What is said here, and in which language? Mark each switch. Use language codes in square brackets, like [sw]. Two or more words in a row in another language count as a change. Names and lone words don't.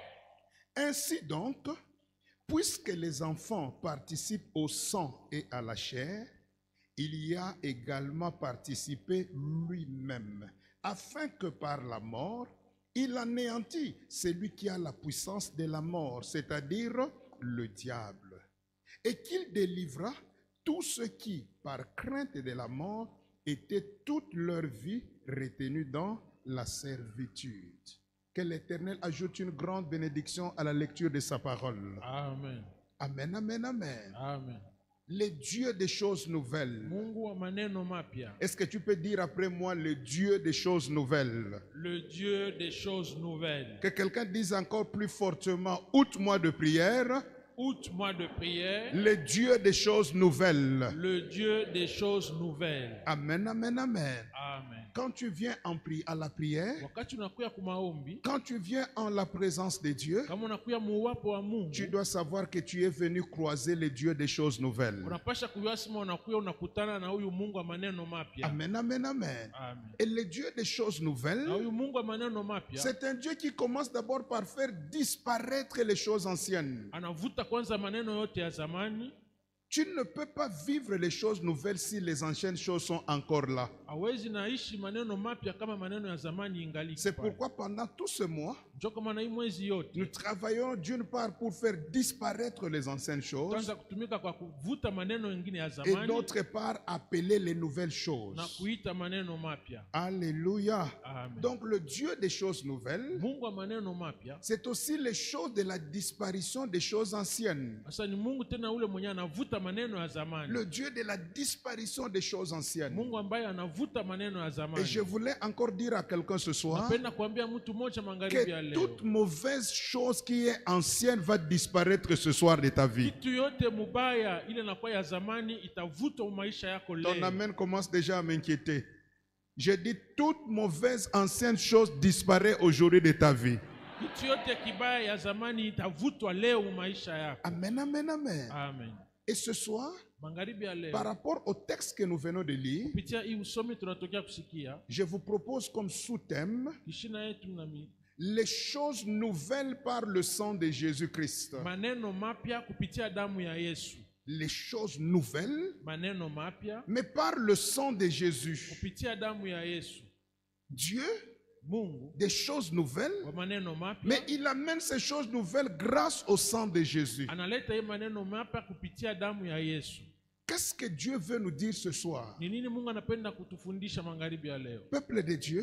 [fr] Ainsi donc, puisque les enfants participent au sang et à la chair, il y a également participé lui-même, afin que par la mort, il anéantit celui qui a la puissance de la mort, c'est-à-dire le diable, et qu'il délivra tous ceux qui, par crainte de la mort, étaient toute leur vie retenus dans la servitude. Que l'Éternel ajoute une grande bénédiction à la lecture de sa parole. Amen. Amen, amen, amen. Amen. Le Dieu des choses nouvelles. [sw] Mungu wa maneno mapya. [fr] Est-ce que tu peux dire après moi le Dieu des choses nouvelles? Le Dieu des choses nouvelles. Que quelqu'un dise encore plus fortement, outre-moi de prière, Août-mois de prière. le Dieu des choses nouvelles. Le Dieu des choses nouvelles. Amen, amen, amen. Amen. Quand tu viens à la prière, [sw] Wakati unakuya kumaombi, [fr] quand tu viens en la présence de Dieu, [sw] kama unakuya muwapo wa Mungu, [fr] tu dois savoir que tu es venu croiser le Dieu des choses nouvelles. [sw] unapasha kujua sima unakuya unakutana na huyu Mungu wa maneno mapya. Amen, amen, amen. Amen. [fr] Et le Dieu des choses nouvelles, [sw] Na huyu Mungu wa maneno mapya [fr] c'est un Dieu qui commence d'abord par faire disparaître les choses anciennes. [sw] anavuta kwanza maneno yote ya zamani. [fr] Tu ne peux pas vivre les choses nouvelles si les anciennes choses sont encore là. [sw] Hawezi naishi maneno mapya kama maneno ya zamani ingali. [fr] C'est pourquoi pendant tout ce mois, [sw] Ndio kama na hii mwezi yote [fr] nous travaillons d'une part pour faire disparaître les anciennes choses [sw] tutaanza kutumika kwa kuvuta maneno mengine ya [fr] et [sw] zamani [fr] d'autre part appeler les nouvelles [sw] na [fr] choses. [sw] kuita maneno mapya. Alléluia. Amen. [fr] Donc le Dieu des choses nouvelles, [sw] Mungu wa maneno mapya [fr] c'est aussi les choses de la disparition des choses anciennes. [sw] sasa ni Mungu tena ule mwenye anavuta maneno ya zamani. [fr] Le Dieu de la disparition des choses anciennes. [sw] Mungu ambaye anavuta maneno ya [fr] Et [sw] zamani. [fr] je voulais encore dire à quelqu'un ce soir [sw] Napenda kuambia mtu mmoja magharibi ya [fr] que [sw] leo, [fr] toute mauvaise chose qui est ancienne va disparaître ce soir de ta vie. [sw] kitu yote mubaya ile inakuwa ya zamani itavutwa maisha yako [fr] Ton [sw] leo. [fr] amen commence déjà à m'inquiéter. Je dis toute mauvaise ancienne chose disparaît aujourd'hui de ta vie. [sw] Kitu yote kibaya ya zamani itavutwa leo maisha yako. Amen, amen, amen. Amen. [fr] Et ce soir, [sw] Magharibi ya leo, [fr] par rapport au texte que nous venons de lire, [sw] kupitia hii usomi tunatokea kusikia [fr] je vous propose comme sous-thème [sw] kishina yetu nami [fr] les choses nouvelles par le sang de Jésus-Christ. [sw] maneno mapya kupitia damu ya Yesu. [fr] Les choses nouvelles, [sw] Maneno mapya [fr] mais par le sang de Jésus. [sw] kupitia damu ya Yesu. [fr] Dieu, [sw] Mungu [fr] des choses nouvelles, [sw] wa maneno mapya [fr] mais il amène ces choses nouvelles grâce au sang de Jésus. [sw] analeta hii maneno mapya kupitia damu ya Yesu. [fr] Qu'est-ce que Dieu veut nous dire ce soir? [sw] Ni nini Mungu anapenda kutufundisha magharibi ya leo? [fr] Peuple de Dieu,